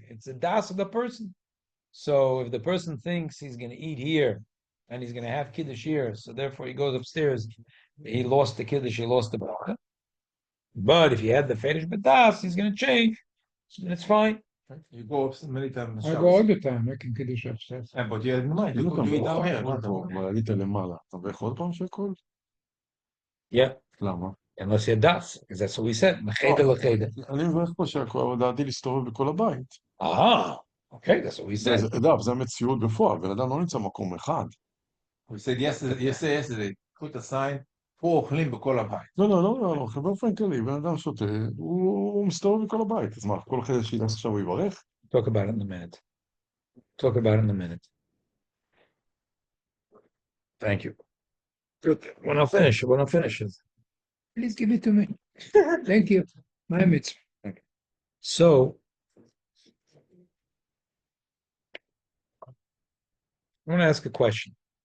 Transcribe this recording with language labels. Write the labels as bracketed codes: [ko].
[en] It's the das of the person. So if the person thinks he's going to eat here and he's going to have kiddush here, so therefore he goes upstairs, he lost the kiddush, he lost the bracha. But if he had the fetish bedas, he's going to change. And it's fine. You go up many times. I go all the time making Kiddush upstairs. But you had no mind. You could do it down here. not [he] אתה [en] down here. [he] עלית למעלה, אתה מברך עוד פעם שהכל? [en] Yeah. [he] למה? [en] Unless you're das, because that's what we said. [he] Mecheder lecheder. אני מברך פה שהכל, אבל דעתי להסתובב בכל הבית. [en] Okay, that's what we said. [he] אגב, זה המציאות בפועל, בן אדם לא נמצא במקום אחד. [en] We said yesterday, put a sign, [he] פה אוכלים בכל הבית. לא, באופן כללי, בן אדם שותה, הוא מסתובב בכל הבית. אז מה, כל אחד שילך עכשיו הוא יברך? [en] Talk about it in a minute. Talk about it in a minute. Thank you. Good. When I finish, Please give it to me. Thank you. My mitzvah. So, I want to ask a question.